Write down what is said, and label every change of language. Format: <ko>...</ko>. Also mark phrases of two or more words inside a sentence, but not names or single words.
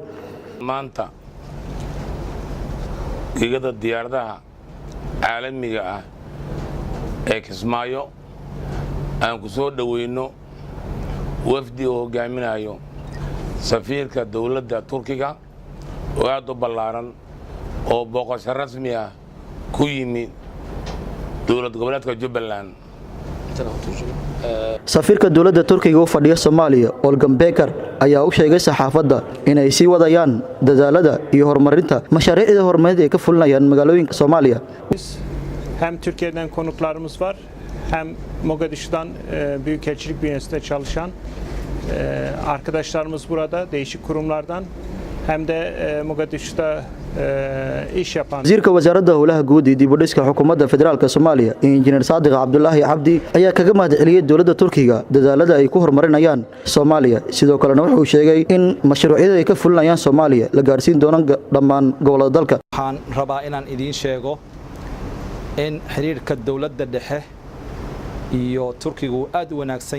<so>maanta tigada diyaaradaha caalamiga ah ee Kismaayo aan ku soo dhaweyno wafdi oo hogaaminayo safiirka dawladda Turkiga oo aad u ballaaran oo booqasho rasmi ah ku yimid dowlad goboleedka Jubbaland safiirka dawladda Turkiga u fadhiya Soomaaliya Olgan Becker ayaa u sheegay saxaafadda inay sii wadayaan dadaalada iyo horumarinta mashaariicda horumarineed ee ka fulinayaan magaalooyinka Soomaaliya</so> <tr>hem Türkiye'den konuklarımız var hem Mogadishu'dan büyükelçilik bünyesinde çalışan arkadaşlarımız burada değişik kurumlardan hem de Mogadishu'da iş yapan</tr> <so>wasiirka wasaaradda howlaha guud ee dib u dhiska xukuumadda federaalka Soomaaliya injineer Saadiq Cabdullaahi Cabdi ayaa kaga mahadceliyay dawladda Turkiga dadaalada ay ku horumarinayaan Soomaaliya sidoo kalena wuxuu sheegay in mashruucyada ay ka fulinayaan Soomaaliya la gaarsiin doono dhammaan gobolada dalka waxaan rabaa inaan idin sheego in xiriirka dawladda dhexe iyo Turkiga uu aad u wanaagsan</so>